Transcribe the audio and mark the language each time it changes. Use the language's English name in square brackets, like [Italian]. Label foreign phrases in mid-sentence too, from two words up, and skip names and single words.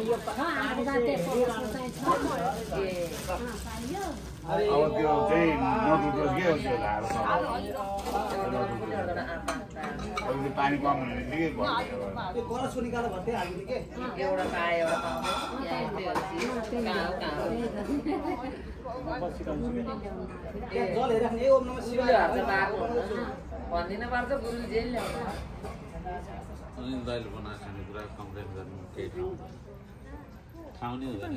[Nepali] अब त्यो चाहिँ नटुटोस् के हो त्यो पानी कम हुने बित्तिकै त्यो करसको निकालो भन्थे हामीले के एउटा पाए एउटा जल हेरिराख्ने [Sanskrit] ओम नमः शिवाय [Nepali] भन्दिन पर्छ गुरुले जेल ल्याउँछ दाइले बनाएको पुरा कम्प्लेन गर्नु केही ठाउँ नै हुँदैन